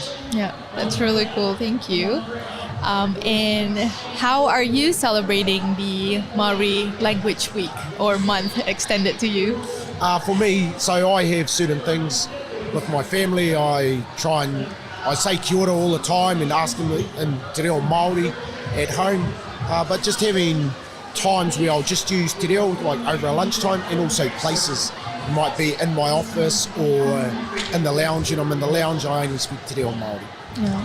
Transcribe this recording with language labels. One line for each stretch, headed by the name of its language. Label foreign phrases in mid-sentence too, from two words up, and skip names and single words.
English: Yeah, that's really cool. Thank you. And how are you celebrating the Maori Language Week or month extended to you? For me, so I have certain things with my family. I say
Māori: kia ora
English: all the time and ask them in Te Reo Māori at home, but just having times where I'll just use Te Reo, like over a lunchtime, and also places. It might be in my office or in the lounge, and I'm in the lounge, I only speak Te Reo Māori. Yeah.